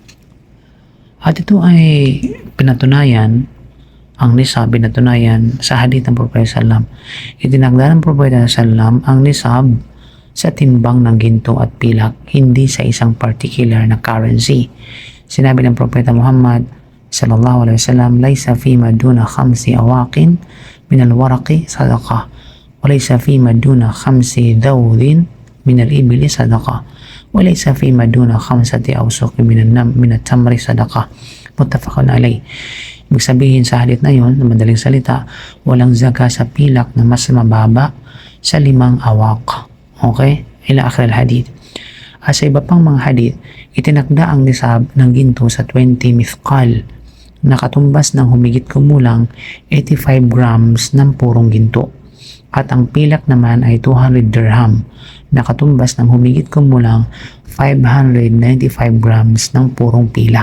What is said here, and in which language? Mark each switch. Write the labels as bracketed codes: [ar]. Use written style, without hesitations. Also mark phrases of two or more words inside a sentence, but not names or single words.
[tl] At ito ay pinatunayan, ang nisab pinatunayan sa hadith ng Propeta Sallam. Itinagda ng Propeta Sallam ang nisab sa timbang ng ginto at pilak, hindi sa isang particular na currency. Sinabi ng Propeta Muhammad [ar] صلى الله عليه وسلم, "ليس فيما دون خمس أواق من الورق صدقة وليس فيما دون خمس ذود من الإبل صدقة وليس فيما دون خمسة أوسق من التمر صدقة." متفق عليه. [tl] Ibig sabihin sa hadith na yon, na madaling salita, walang zakah sa pilak na mas mababa sa 5 awaq. [ar] Okay? إلى آخر الحديث. [tl] At sa iba pang mga hadith, itinakda ang nisab ng ginto sa 20 mithqal, na katumbas ng humigit kumulang 85 grams ng purong ginto. At ang pilak naman ay 200 dirham, na katumbas ng humigit kumulang 595 grams ng purong pilak.